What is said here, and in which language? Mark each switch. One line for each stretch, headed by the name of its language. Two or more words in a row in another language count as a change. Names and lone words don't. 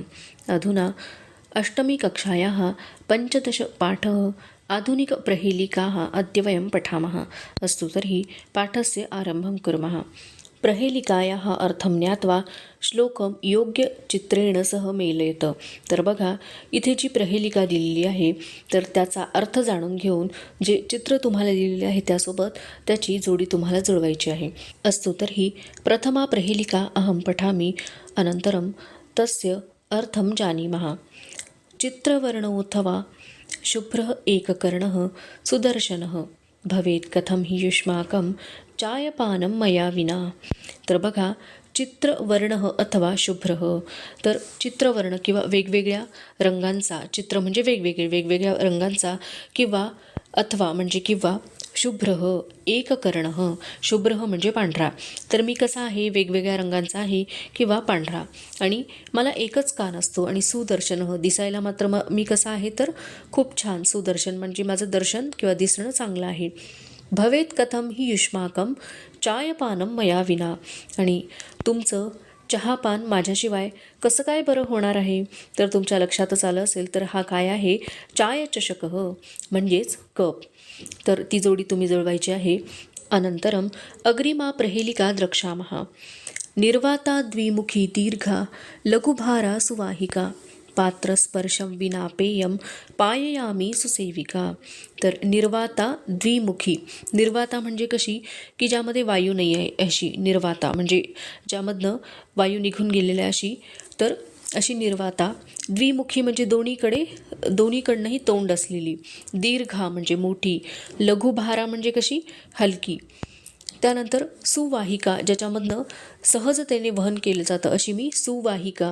Sanskrit: अधुना अष्टमी कक्षायाः 15 पाठः आधुनिकप्रहेलिकाः अद्य वयं पठामः। अस्तु तर्हि पाठस्य आरम्भं कुर्मः। प्रहेलिकायाः अर्थं ज्ञात्वा श्लोकं योग्यचित्रेण सह मेलयत।
Marathi: तर बघा, इथे जी प्रहेलिका दिलेली आहे तर त्याचा अर्थ जाणून घेऊन जे चित्र तुम्हाला दिलेले आहे त्यासोबत त्याची जोडी तुम्हाला जुळवायची आहे।
Sanskrit: अस्तु तर्हि प्रथमा प्रहेलिका अहं पठामि, अनन्तरं तस्य अर्थं जानीमः। चित्रवर्णोऽथवा शुभ्रः एककर्णः सुदर्शनः भवेत् कथं हि युष्माकं चायपानं मया विना।
Marathi: तर बघा,
Sanskrit: चित्रवर्णः अथवा शुभ्रः,
Marathi: तर चित्रवर्ण किंवा वेगवेगळ्या रंगांचा, चित्र म्हणजे वेगवेगळ्या रंगांचा, किंवा अथवा म्हणजे किंवा
Sanskrit: शुभ्रः एककर्णः,
Marathi: शुभ्रः म्हणजे पांढरा, तर मी कसा आहे, वेगवेगळ्या रंगांचा आहे किंवा पांढरा, आणि मला एकच कान असतो, आणि सुदर्शनः दिसायला मात्र मी कसा आहे तर खूप छान, सुदर्शन म्हणजे माझं दर्शन किंवा दिसणं चांगलं आहे।
Sanskrit: भवेत कथम ही युष्माकम चायपानम मया विना,
Marathi: आणि तुमचं चहापान माझ्याशिवाय कसं काय बरं होणार आहे। तर तुमच्या लक्षातच आलं असेल तर हा काय आहे, चायचषकः म्हणजेच कप। तर ती जोडी तुम्ही जुळवायची आहे।
Sanskrit: अनंतरम अग्रिमा प्रहेलिका द्रक्ष्यामः। निर्वाता द्विमुखी दीर्घा लघुभारा सुवाहिका पात्रस्पर्शं विना पेयं पाययामी सुसेविका।
Marathi: तर निर्वाता द्विमुखी, निर्वाता म्हणजे कशी की ज्यामध्ये वायू नाही आहे अशी निर्वाता, म्हणजे ज्यामधनं वायू निघून गेलेल्या अशी, तर अशी निर्वाता। द्विमुखी म्हणजे दोन्हीकडनंही तोंड असलेली। दीर्घा म्हणजे मोठी, लघुभारा म्हणजे कशी हलकी, त्यानंतर सुवाहिका ज्याच्यामधनं सहजतेने वहन केलं जातं अशी मी सुवाहिका।